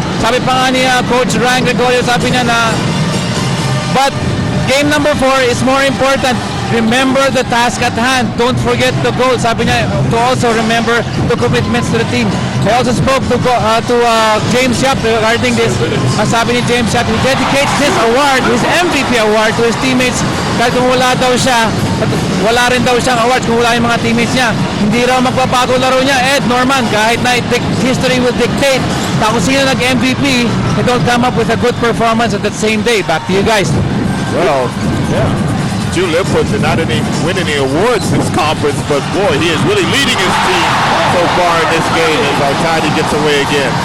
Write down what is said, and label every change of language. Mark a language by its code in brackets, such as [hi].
[tl] Sabi pa nga niya Coach Ryan Gregorio, sabi niya na but game number 4 is more important. [en] Remember the task at hand. Don't forget the goal. Sabi niya to also remember the commitments to the team. I also spoke to James Yap regarding this. Sabi ni James Yap, he dedicates this award, his MVP award, to his teammates. [tl] Dahil kung wala daw siya, wala rin daw siyang awards kung wala yung mga teammates niya. Hindi raw magpapago laro niya. [en] Ed, Norman, kahit na history will dictate na kung sino nag-MVP, they don't come up with a good performance at that same day. Back to you guys. Well, yeah. Jun Lipot did not win any awards this conference, but boy, he is really leading his team so far in this game as Artadi gets away again.